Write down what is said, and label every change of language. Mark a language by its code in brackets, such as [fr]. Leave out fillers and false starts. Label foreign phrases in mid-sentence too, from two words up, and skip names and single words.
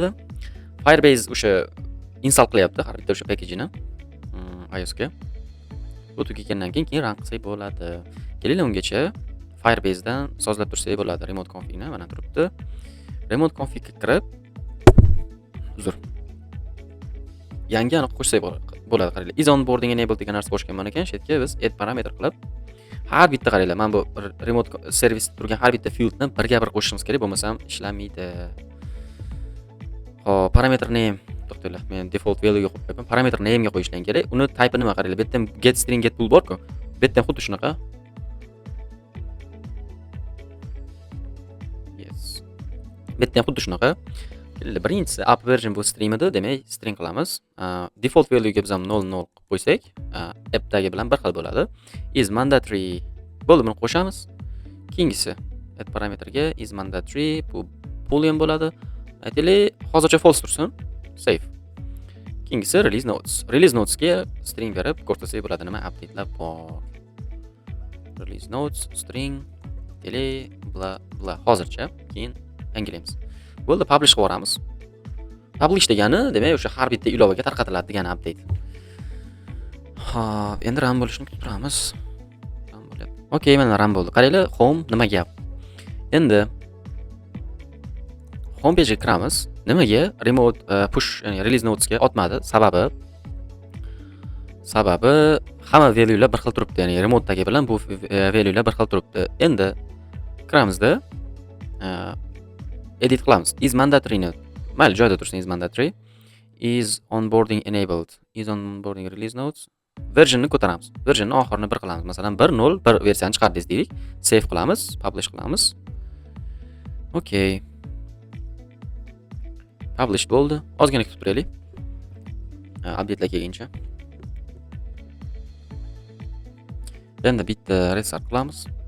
[uz] Firebase o'sha install qilyapti har bitta o'sha package-ni iOS ga. Bu tugagandan keyin run qilsak bo'ladi. Kelinglar ungacha Firebase dan sozlab tursak bo'ladi remote config-ni. Mana turibdi. Remote config ga kirib yangi aniq qo'shsak bo'ladi. Qaranglar, [en] is onboarding enabled [uz] degan narsa qo'shganman ekan. Shu yerga biz [en] add parameter [uz] qilib har bitta qaranglar, mana bu [en] remote service [uz] turgan har bitta fieldni birga-bir qo'shishimiz kerak, bo'lmasam ishlamaydi. Xo'p, [en] parameter name [uz] to'xtanglar. Men [en] default value [uz] ga qo'yib qo'yaman. [en] Parameter name [uz] ga qo'yishdan kerak. Uni type nima qaranglar. Bu yerda [en] get string get bool [uz] bor-ku. Bu yerda xuddi shunaqa. Yes. Bu yerda xuddi shunaqa Keldi. Birinchisi [en] app version [uz] bu string edi, demak string qilamiz. [en] Default value [uz] ga biz ham 0 0 qilib qo'ysak, app'dagi bilan bir xil bo'ladi. [en] Is mandatory [uz] bo'ldi, buni qo'shamiz. Keyingisi [en] add parameterga is mandatory [uz] bu boolean bo'ladi. Aytaylik, hozircha false tursin. Save. Keyingisi [en] release notes. Release notes [uz] ga string berib ko'rsasak bo'ladi, nima update'lar bor. [en] Release notes string bla bla [uz] hozircha, keyin yangilaymiz. Bo'ldi, publish qilib yuboramiz. Publish degani, demak, o'sha har bitta ilovaga tarqatiladi degani update. Xo'p, endi run bo'lishini kutib turamiz. Run bo'lyapti. Okay, mana run bo'ldi. Qaranglar, home nima gap? Endi [en] home page [uz] ga kiramiz. Nimaga [en] remote push, [uz] ya'ni [en] release notes [uz] ga otmadi? Sababi hamma value'lar bir xil turibdi. Ya'ni remote'dagi bilan bu value'lar bir xil turibdi. Endi kiramizda edit qilamiz. [en] Is mandatory [uz] ni mayli joyda tursin, [en] is mandatory. Is onboarding enabled. Is onboarding release notes. [uz] Versionni ko'taramiz. Versionni oxirini 1 qilamiz. Masalan 1.0 versiyani chiqardingiz deylik. Save qilamiz, publish qilamiz. Okay. Publish bo'ldi. Ozgina kutib turaylik. Update'lar kelguncha. Endi bitta restart qilamiz.